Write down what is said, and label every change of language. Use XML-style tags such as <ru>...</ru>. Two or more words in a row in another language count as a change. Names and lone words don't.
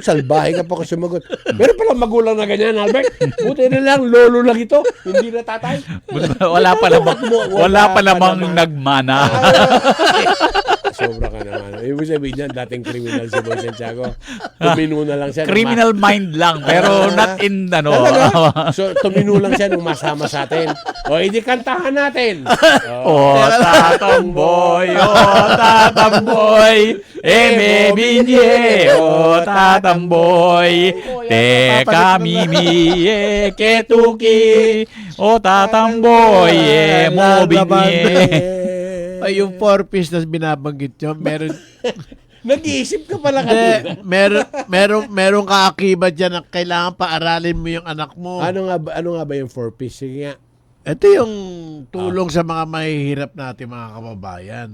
<tl>Salbahe ka pa ka sumagot. Meron palang magulang na ganyan, Albert. Buti na lang, lolo lang ito. Hindi na tatay. wala pa namang nagmana. Sobra ka naman. Ibig sabihin niyan, dating criminal si Boy Santiago. Tumino na lang siya.</tl> <en>Criminal mind</en> <tl>lang, pero</tl> <en>not in,</en> <tl>So, tumino lang siya nung masama sa atin. O, hindi kantahan natin. Tatamboy, eme binye, tatamboy, te kami ketuki, tatamboy, mo binye. Ay, yung 4-piece na binabanggit nyo, meron, Nag-iisip ka pala hindi, kanina. meron kaakibat dyan na kailangan paaralin mo yung anak mo. Ano nga ba yung 4-piece? Sige nga. Ito yung tulong sa mga mahihirap natin mga kababayan.</tl>